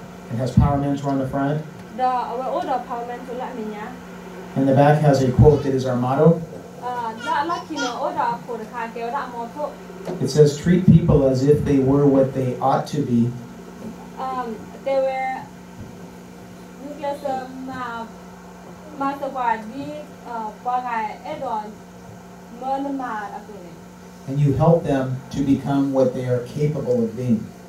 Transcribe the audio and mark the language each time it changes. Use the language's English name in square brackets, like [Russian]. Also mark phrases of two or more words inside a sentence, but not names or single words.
[English] It has PowerMentor on the front. The our order PowerMentor [Ewe] la minya. [English] And the back has a quote that is our motto. It says, treat people as if they were what they ought to be. They were and you help them to become what they are capable of being.